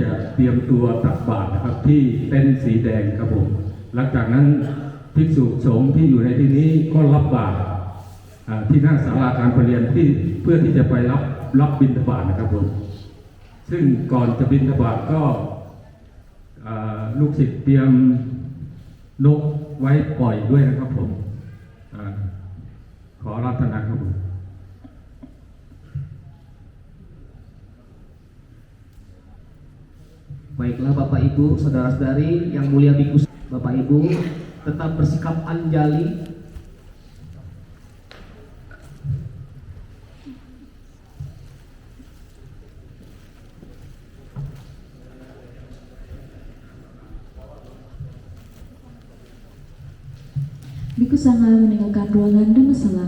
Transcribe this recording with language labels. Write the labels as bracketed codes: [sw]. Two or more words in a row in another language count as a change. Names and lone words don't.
[th] จะเตรียมตัวตักบาตรนะครับที่เต็นท์สีแดงครับผมหลังจากนั้นภิกษุสงฆ์ที่อยู่ในที่นี้ก็รับบาตรที่หน้าศาลาการประเรียนที่เพื่อที่จะไปรับบิณฑบาตนะครับผมซึ่งก่อนจะบิณฑบาตก็ลูกศิษย์เตรียมนกไว้ปล่อยด้วยนะครับผมขออาราธนาครับผม [id] Baiklah Bapak Ibu, saudara-saudari yang mulia Bhikkhu, Bapak Ibu tetap bersikap anjali. Bhikkhu Sangha meninggalkan ruangan Dhammasala.